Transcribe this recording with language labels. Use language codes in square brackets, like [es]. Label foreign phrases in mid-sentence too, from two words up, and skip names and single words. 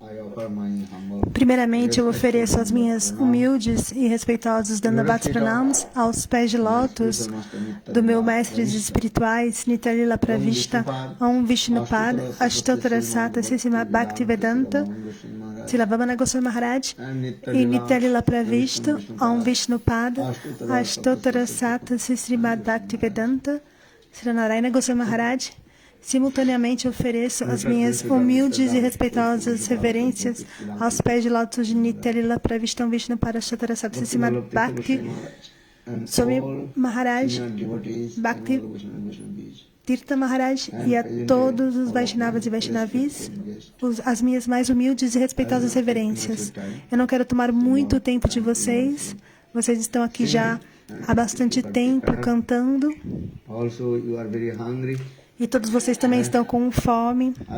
[pt] Primeiramente, eu ofereço as minhas humildes e respeitosos Dandavats Pranams aos pés de lótus do meu mestre espirituais, Nityalila Pravishta, Om Vishnupad, Ashtottara Sata Sisima Bhaktivedanta, Srila Vamana Goswami Maharaj, e Nityalila Pravishta, Om Vishnupad, Ashtottara Sata Sisima Bhaktivedanta, Srila Narayana Goswami Maharaj. Simultaneamente ofereço as minhas humildes e respeitosas reverências aos pés de lótus de Nityalila Pravishta Vishnu Parashatara Sapsisima Bhakti Swami Maharaj, Bhakti Tirtha Maharaj e a todos os Vaishnavas e Vaishnavis, as minhas mais humildes e respeitosas reverências. Eu não quero tomar muito tempo de vocês. Vocês estão aqui já há bastante tempo cantando. E todos vocês também estão com fome.